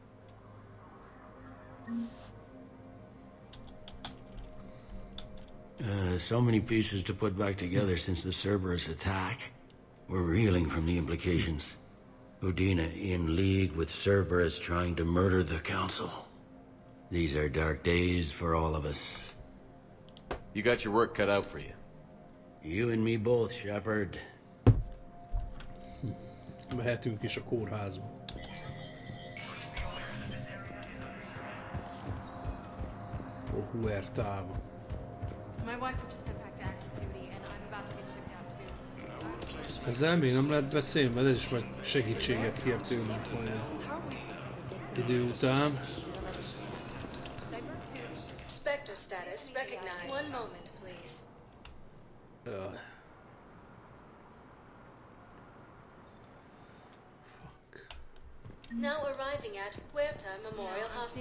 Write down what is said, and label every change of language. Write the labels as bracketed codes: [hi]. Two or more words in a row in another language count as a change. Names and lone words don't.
[en] So many pieces to put back together since the Cerberus attack. We're reeling from the implications. Udina in league with Cerberus trying to murder the Council. These are dark days for all of us. You got your work cut out for you. You and me both, Shepard. [hu] Mehetünk is a kórházba. Huertába. [en] My wife was just sent back to active duty, and I'm about to get shipped out too. [hu] Ezzel még nem lehet beszélni, mert ez is majd segítséget kér tőlünk majd idő után. [en] Spectre status recognized. One moment, please. Now arriving at Huerta Memorial Hospital.